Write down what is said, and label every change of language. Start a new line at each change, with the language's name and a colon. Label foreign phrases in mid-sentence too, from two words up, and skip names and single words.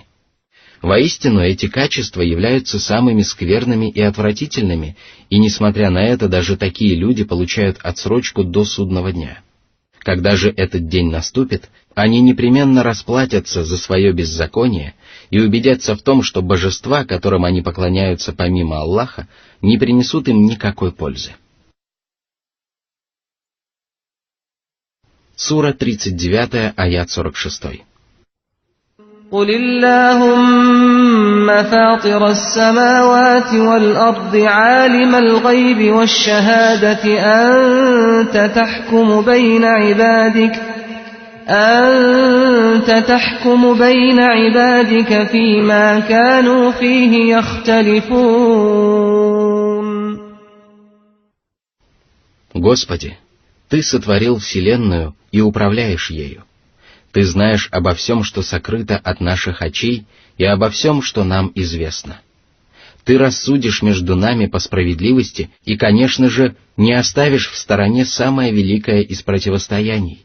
Russian: Воистину, эти качества являются самыми скверными и отвратительными, и, несмотря на это, даже такие люди получают отсрочку до судного дня. Когда же этот день наступит, они непременно расплатятся за свое беззаконие и убедятся в том, что божества, которым они поклоняются помимо Аллаха, не принесут им никакой пользы. Сура 39, аят 46.
Arabic: قُلِ اللَّهُمَّ فَاطِرَ السَّمَاوَاتِ وَالْأَرْضِ عَالِمَ الْغَيْبِ وَالشَّهَادَةِ أَنْتَ تَحْكُمُ بَيْنَ عِبَادِكَ فِيمَا كَانُوا فِيهِ يَخْتَلِفُونَ.
Russian: Господи, Ты сотворил вселенную и управляешь ею. Ты знаешь обо всем, что сокрыто от наших очей, и обо всем, что нам известно. Ты рассудишь между нами по справедливости и, конечно же, не оставишь в стороне самое великое из противостояний.